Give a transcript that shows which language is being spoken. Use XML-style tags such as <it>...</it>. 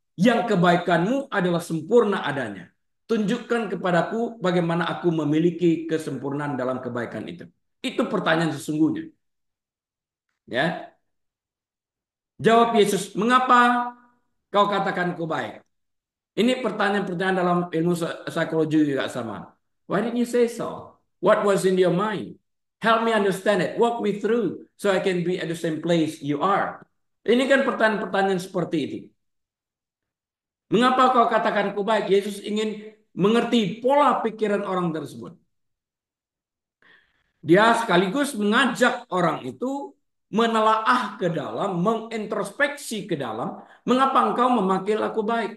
<id>Yang kebaikanmu adalah sempurna adanya. Tunjukkan kepadaku bagaimana aku memiliki kesempurnaan dalam kebaikan itu. Itu pertanyaan sesungguhnya. Ya, jawab Yesus, mengapa kau katakan aku baik? Ini pertanyaan-pertanyaan dalam ilmu psikologi juga sama.</id> <en>Why didn't you say so? What was in your mind? Help me understand it. Walk me through so I can be at the same place you are.</en> <id>Ini kan pertanyaan-pertanyaan seperti itu. Mengapa kau katakan aku baik? Yesus ingin mengerti pola pikiran orang tersebut. Dia sekaligus mengajak orang itu menelaah ke dalam, mengintrospeksi ke dalam, mengapa engkau memanggil aku baik?</id>